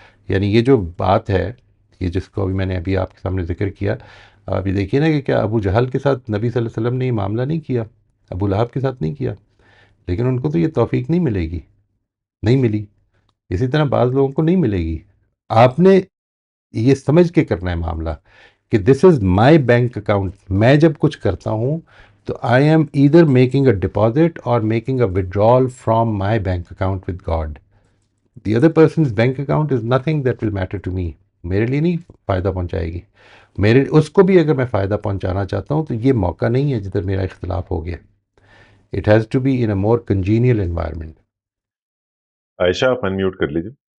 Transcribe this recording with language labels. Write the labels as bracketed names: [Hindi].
[Urdu] یعنی یہ جو بات ہے، یہ جس کو میں نے ابھی آپ کے سامنے ذکر کیا، ابھی دیکھیے نا کہ کیا ابو جہل کے ساتھ نبی صلی اللہ علیہ وسلم نے یہ معاملہ نہیں کیا، ابو لہب کے ساتھ نہیں کیا، لیکن ان کو تو یہ توفیق نہیں ملے گی، نہیں ملی. اسی طرح بعض لوگوں کو نہیں ملے گی. آپ نے یہ سمجھ کے کرنا ہے معاملہ کہ [English] This is my bank account. [Urdu] میں جب کچھ کرتا ہوں تو [English] I am either making a deposit or making a withdrawal from my bank account with God. The other person's bank account is nothing that will matter to me. [Urdu] میرے لیے نہیں فائدہ پہنچائے گی. اس کو بھی اگر میں فائدہ پہنچانا چاہتا ہوں تو یہ موقع نہیں ہے جدھر میرا اختلاف ہو گیا. [English] It has to be in a more congenial environment. [Urdu] عائشہ آپ انمیوٹ کر لیجیے.